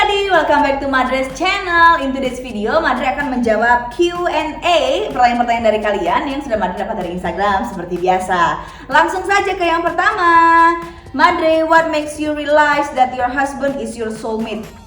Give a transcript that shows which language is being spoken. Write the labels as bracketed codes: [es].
[en] Welcome back to Madre's channel. In today's video, [id] Madre akan menjawab Q&A, pertanyaan-pertanyaan dari kalian yang sudah Madre dapat dari Instagram seperti biasa. Langsung saja ke yang pertama. [en] Madre, what makes you realize that your husband is your soulmate?